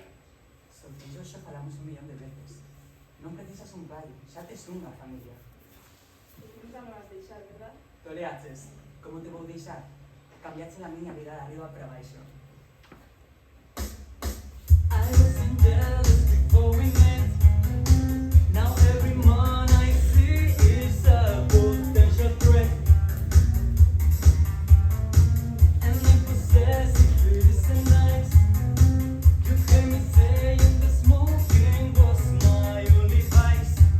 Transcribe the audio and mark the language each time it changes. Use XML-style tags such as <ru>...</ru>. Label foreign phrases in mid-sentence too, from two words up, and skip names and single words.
<gl>Solteiro xa falamos 1.000.000 de veces. Non precisas un pai, xa tes unha familia. E que nunca me vas deixar, verdad? Toleaches, como te vou deixar? Cambiache a miña vida de arriba para baixo. Algo</gl> <en>jealous before we met. Now every man I see is a potential threat. And if possessive is nice, you hear me saying the smoking was my only vice.</en>